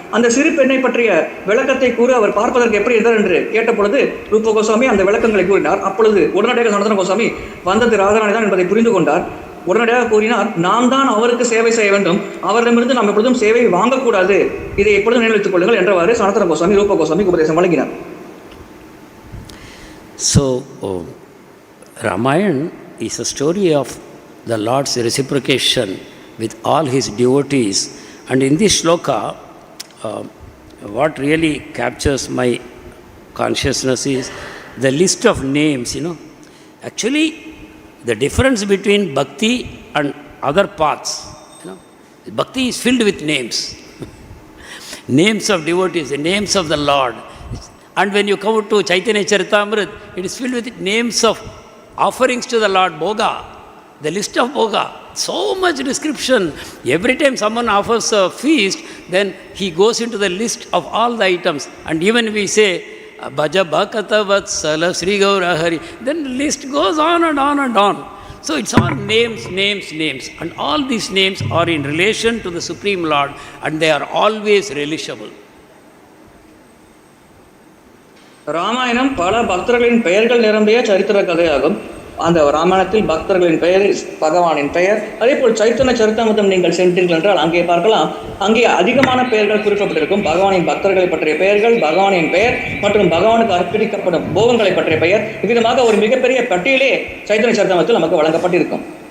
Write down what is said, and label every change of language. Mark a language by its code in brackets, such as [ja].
[ta] அந்த சிறு பெண்ணை பற்றிய விளக்கத்தை கூற அவர் பார்ப்பதற்கு எப்படி இருந்தார் என்று கேட்ட பொழுது ரூப கோஸ்வாமி அந்த விளக்கங்களை கூறினார். அப்பொழுது உடனடியாக சனாதன கோஸ்வாமி வந்தது ராதாராணி தான் என்பதை புரிந்து கொண்டார். உடனடியாக கூறினார், நாம் தான் அவருக்கு சேவை செய்ய வேண்டும், அவரிடமிருந்து நாம் எப்பொழுதும் சேவை வாங்கக்கூடாது, இதை எப்பொழுதும் நினைத்துக் கொள்ளுங்கள் என்றவாறு சனாதன கோஸ்வாமி ரூப கோஸ்வாமிக்கு உபதேசம் வழங்கினார். [en] So, Ramayana is a story of the Lord's reciprocation with all his devotees. And in this shloka, what really captures my consciousness is the list of names, Actually, the difference between bhakti and other paths, bhakti is filled with names. Names of devotees, the names of the Lord. And when you come to Chaitanya Charitamrita, it is filled with names of offerings to the Lord, Bhoga, the list of Bhoga. So much description. Every time someone offers a feast, then he goes into the list of all the items. And even we say, [bn] Bhaja Bhakata Vatsala Sri Gaura Hari, [en] then the list goes on and on and on. So it's all names, names, names. And all these names are in relation to the Supreme Lord, and they are always relishable. [ta] Ramayanam பல பக்தர்களின் பெயர்கள் நிரம்பிய சரித்திர கதையாகும். அந்த ராமாயணத்தில் பக்தர்களின் பெயர் பகவானின் பெயர். அதே போல் சைத்தன்ய சரித்தாமிர்தம் நீங்கள் சென்றீர்கள் என்றால் அங்கே பார்க்கலாம், அங்கே அதிகமான பெயர்கள் குறிப்பிட்டிருக்கும். பகவானின் பக்தர்களை பற்றிய பெயர்கள், பகவானின் பெயர் மற்றும் பகவானுக்கு அர்ப்பணிக்கப்படும் போகங்களை பற்றிய பெயர், இவ்விதமாக ஒரு மிகப்பெரிய பட்டியலே சைத்தன்ய சரித்தாமிர்தத்தில் நமக்கு வழங்கப்பட்டிருக்கும்.